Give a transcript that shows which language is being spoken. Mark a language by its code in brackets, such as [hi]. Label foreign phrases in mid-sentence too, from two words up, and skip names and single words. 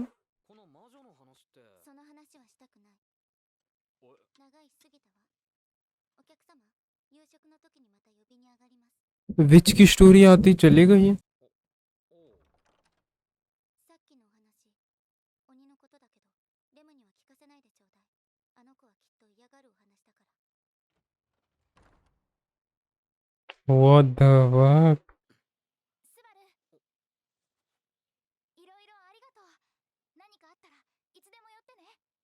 [ja] その話はしたくない。長いしすぎたわ。お客様、夕食の時にまた呼びに上がります。 [hi] विच की स्टोरी आती चली गई है। [ja] さっきのお話、鬼のことだけど、レムには聞かせないでちょうだい。あの子はきっと嫌がるお話だから。 [en] what the fuck. [ja] スバル、いろいろありがとう。何かあったらいつでも寄ってね。